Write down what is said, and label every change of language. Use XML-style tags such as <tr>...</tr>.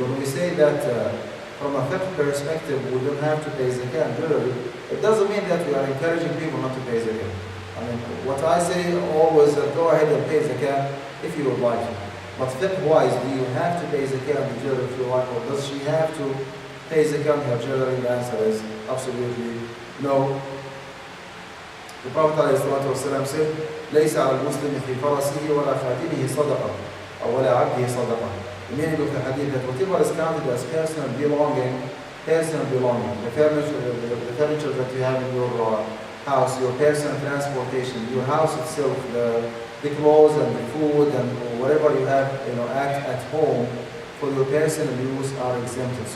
<en>When we say that from a fiqh perspective we don't have to pay zakat jewelry, it doesn't mean that we are encouraging people not to pay zakat. I mean, what I say always, go ahead and pay zakat if you would like to. But fiqh-wise, do you have to pay zakat on the jewelry if you like, or does she have to pay zakat on her jewelry? The answer is absolutely no. The Prophet ﷺ said,</en> <ar>لَيْسَ عَلَى الْمُسْلِمِ فِي فَرَسِهِ وَلَا خَاتِمِهِ صَدَقَةً أو وَلَا عَبْدِهِ صَدَقَةً.</ar> <en>The meaning of the hadith that whatever is counted as personal belonging, the furniture that you have in your house, your personal transportation, your house itself, the clothes and the food and whatever you have, at home for your personal use are exempted.</en>